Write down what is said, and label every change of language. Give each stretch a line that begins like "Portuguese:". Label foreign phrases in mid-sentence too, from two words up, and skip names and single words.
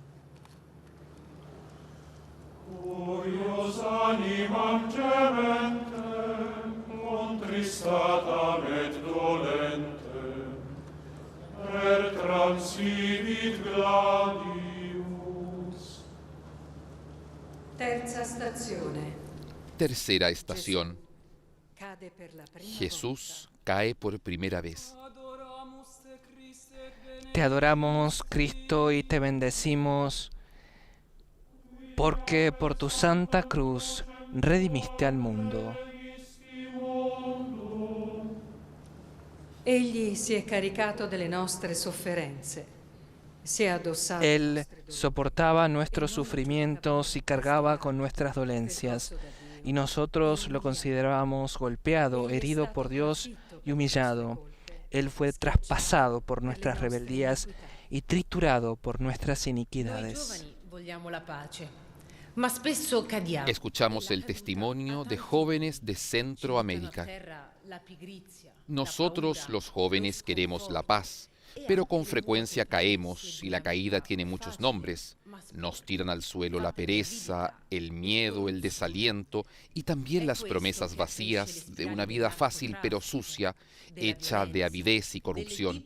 Latin: Curios animam gementem, contristatam et dolentem, per transivit gladius.
Italian: Terza stazione.
Spanish: Tercera estación.
Italian: Cade per la prima
Spanish: Jesús cae por primera vez. Te adoramos, Cristo, y te bendecimos, porque por tu santa cruz redimiste al mundo.
Italian: Egli si è caricato delle nostre sofferenze, si è addossato
Spanish: Él
Italian: nostre dolori,
Spanish: soportaba nuestros sufrimientos y cargaba con nuestras dolencias, y nosotros lo considerábamos golpeado, herido por Dios y humillado. Él fue traspasado por nuestras rebeldías y triturado por nuestras
Italian: Noi
Spanish: iniquidades.
Italian: giovani vogliamo la pace, ma spesso cadiamo.
Spanish: Escuchamos el testimonio de jóvenes de Centroamérica. Nosotros los jóvenes queremos la paz, pero con frecuencia caemos y la caída tiene muchos nombres. Nos tiran al suelo la pereza, el miedo, el desaliento y también las promesas vacías de una vida fácil pero sucia, hecha de avidez y corrupción.